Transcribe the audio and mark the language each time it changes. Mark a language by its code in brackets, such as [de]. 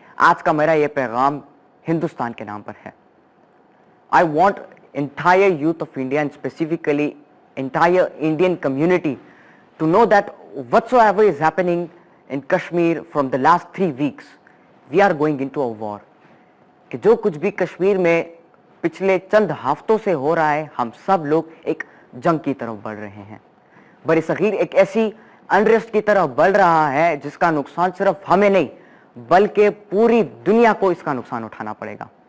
[hi] आज का मेरा ये पैगाम हिंदुस्तान के नाम पर है। [en] I want entire youth of India and specifically entire Indian community to know that whatsoever is happening in Kashmir from the last 3 weeks, we are going into a war. [hi] कि जो कुछ भी कश्मीर में पिछले चंद हफ्तों से हो रहा है, हम सब लोग एक जंग की तरफ बढ़ रहे हैं। बरसगीर एक ऐसी अनरेस्ट की तरफ बढ़ रहा है जिसका नुकसान सिर्फ हमें नहीं बल्कि पूरी दुनिया को इसका नुकसान उठाना पड़ेगा।